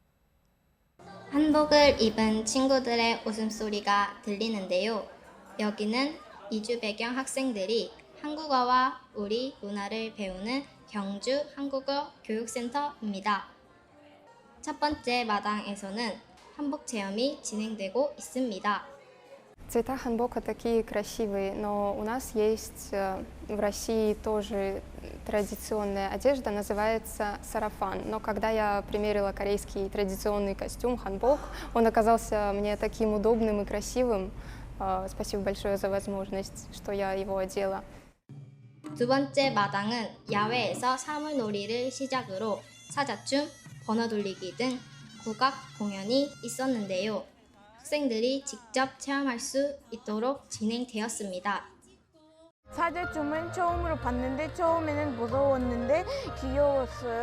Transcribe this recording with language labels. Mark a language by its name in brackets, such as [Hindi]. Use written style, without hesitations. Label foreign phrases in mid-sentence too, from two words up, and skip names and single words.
[Korean] 한복을 입은 친구들의 웃음소리가 들리는데요. 여기는 이주 배경 학생들이 한국어와 우리 문화를 배우는 경주 한국어 교육센터입니다. 첫 번째 마당에서는 한복 체험이 진행되고 있습니다. [Russian] Цвета ханбока такие красивые, но у нас есть в России тоже традиционная одежда, называется сарафан. Но когда я примерила корейский традиционный костюм ханбок, он оказался мне таким удобным и красивым. Спасибо большое за возможность, что я его одела. [Korean] 두 번째 마당은 야외에서 사물놀이를 시작으로 사자춤, 번호돌리기 등 국악 공연이 있었는데요. 학생들이 직접 체험할 수 있도록 진행되었습니다. 사자춤은 처음으로 봤는데 처음에는 무서웠는데 귀여웠어요.